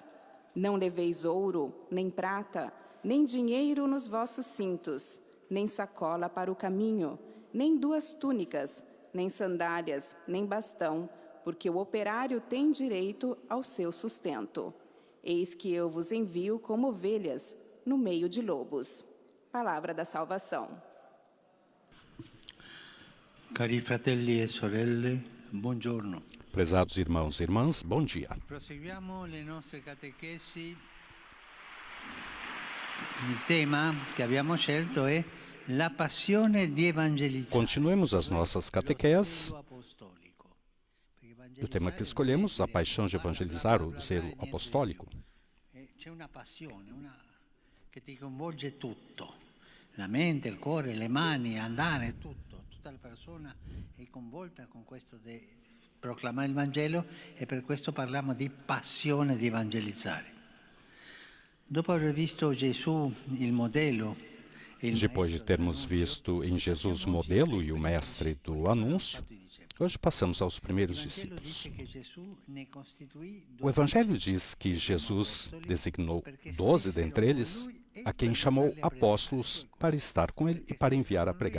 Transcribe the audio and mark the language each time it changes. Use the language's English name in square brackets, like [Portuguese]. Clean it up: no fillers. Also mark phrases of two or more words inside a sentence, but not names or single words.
[Portuguese] Não leveis ouro, nem prata, nem dinheiro nos vossos cintos, nem sacola para o caminho, nem 2 túnicas, nem sandálias, nem bastão, porque o operário tem direito ao seu sustento. Eis que eu vos envio como ovelhas no meio de lobos. Palavra da salvação. [Italian] Cari fratelli e sorelle, buongiorno. [Portuguese] Prezados irmãos e irmãs, bom dia. [Italian] Proseguiamo le nostre catechesi. Il tema che abbiamo scelto è la passione di evangelizzare. [Portuguese] Continuemos as nossas catequeses. O tema que escolhemos, a paixão de evangelizar, o zelo apostólico. [Italian] C'è una passione, che ti coinvolge tutto. La mente, il cuore, le mani, andare, tutto. Tutta la persona è coinvolta con questo di proclamare il Vangelo e per questo parliamo di passione di evangelizzare. Dopo aver visto Gesù il modello, [Portuguese] depois de termos visto em Jesus o modelo e o mestre do anúncio, hoje passamos aos primeiros discípulos. O Evangelho diz que Jesus designou 12 dentre eles, a quem chamou apóstolos para estar com ele e para enviar a pregar.